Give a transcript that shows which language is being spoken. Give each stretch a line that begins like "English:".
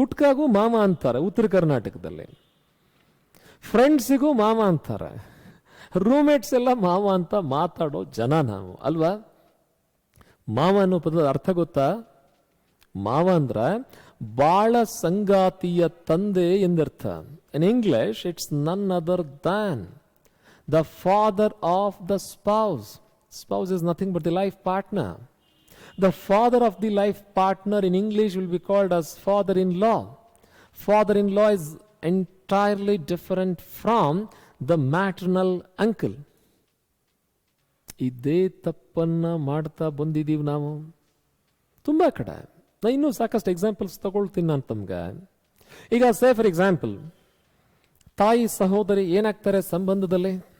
Kannada: ಗುಟ್ಕಾಗೂ ಮಾವ ಅಂತಾರೆ ಉತ್ತರ ಕರ್ನಾಟಕದಲ್ಲಿ, ಫ್ರೆಂಡ್ಸಿಗೂ ಮಾವ ಅಂತಾರೆ, ರೂಮ್ಮೇಟ್ಸ್ ಎಲ್ಲ ಮಾವ ಅಂತ ಮಾತಾಡೋ ಜನ ನಾವು ಅಲ್ವಾ? ಮಾವ ಅನ್ನೋ ಪದದ ಅರ್ಥ ಗೊತ್ತಾ? ಮಾವ ಅಂದ್ರ ಬಾಳ ಸಂಗಾತಿಯ ತಂದೆ ಎಂದರ್ಥ.
English: In English it's none other than the father of the spouse. Spouse is nothing but the life partner. The father of the life partner in English will be called as father-in-law. Father-in-law is entirely different from the maternal uncle.
Kannada: ಇದೇ ತಪ್ಪನ್ನ ಮಾಡ್ತಾ ಬಂದಿದ್ದೀವಿ ನಾವು ತುಂಬಾ ಕಡೆ. ನಾನು ಇನ್ನೂ ಸಾಕಷ್ಟು ಎಕ್ಸಾಂಪಲ್ಸ್ ತಗೊಳ್ತೀನಿ ನಾನು ತಮ್ಗೆ. ಈಗ
English: say for example,
Kannada: ತಾಯಿ ಸಹೋದರಿ ಏನಾಗ್ತಾರೆ ಸಂಬಂಧದಲ್ಲಿ?